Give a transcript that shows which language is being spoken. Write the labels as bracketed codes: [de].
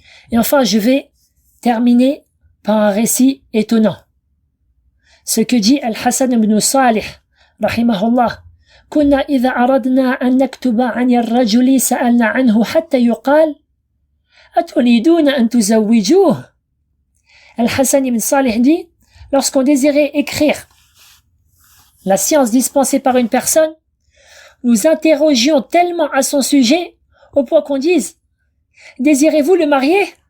[fr] Et enfin, je vais terminer par un récit étonnant. Ce que dit Al-Hassan ibn Salih, rahimahullah, [ar] كنا إذا أردنا أن نكتب عن الرجل سألنا عنه حتى يقال أتريدون أن تزوجوه. [fr] Al-Hassan ibn Salih dit, lorsqu'on désirait écrire la science dispensée par une personne, nous interrogions tellement à son sujet au point qu'on dise, désirez-vous le marier?